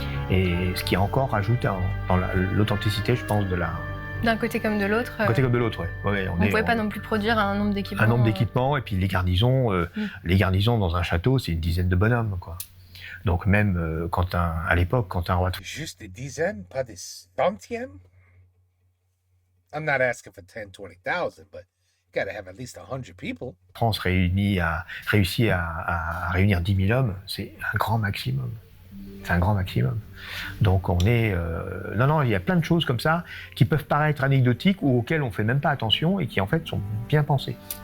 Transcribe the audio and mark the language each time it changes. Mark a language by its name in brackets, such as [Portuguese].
[French] Et ce qui encore rajoute dans l'authenticité, je pense, de la... D'un côté comme de l'autre. Côté comme de l'autre, ouais. On ne pouvait pas non plus produire un nombre d'équipements. Un nombre d'équipements, et puis les garnisons dans un château, c'est une dizaine de bonhommes, quoi. Donc même à l'époque, quand un roi... Juste des dizaines, pas des centièmes? [English] I'm not asking for 10, 20,000, but you gotta have at least 100 people. [French] France réussit à réunir 10 000 hommes, c'est un grand maximum. C'est un grand maximum. Donc on est... Non, il y a plein de choses comme ça qui peuvent paraître anecdotiques ou auxquelles on ne fait même pas attention et qui en fait sont bien pensées.